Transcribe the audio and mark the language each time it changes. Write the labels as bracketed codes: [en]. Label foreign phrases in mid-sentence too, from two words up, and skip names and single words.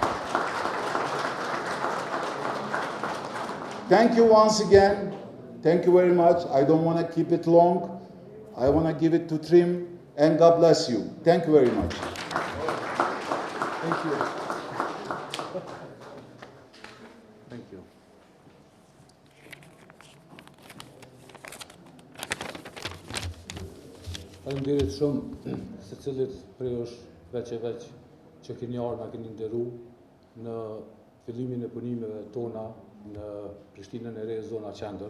[en] Thank you once again. Thank you very much. I don't want to keep it long. I want to give it to Trim, and God bless you. Thank you very much. Thank you. Thank you. [sq] Faleminderit shumë se cilit prej është veç e veç që keni ardhur na keni nderu në fillimin e punimeve tona në Prishtinën e Re, zona qendër.